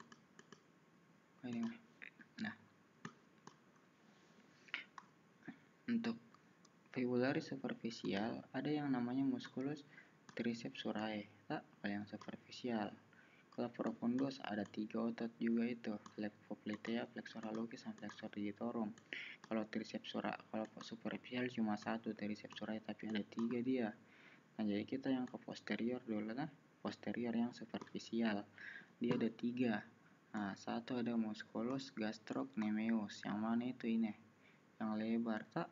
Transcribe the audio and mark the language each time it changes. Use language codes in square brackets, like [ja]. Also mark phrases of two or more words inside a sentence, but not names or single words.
[id] Ini nah, untuk fibularis superficial ada yang namanya musculus triceps surae tak, kalau yang superficial. Kalau profundus ada 3 otot juga itu, lex popliteal, flexor hallucis, dan flexor digitorum. Kalau triceps surae, kalau superficial cuma 1 triceps surae, tapi ada 3 dia. Nah, jadi kita yang ke posterior dulu nah. Posterior yang superficial dia ada 3. Nah, 1 ada musculus gastrocnemius, yang mana itu ini yang lebar tak.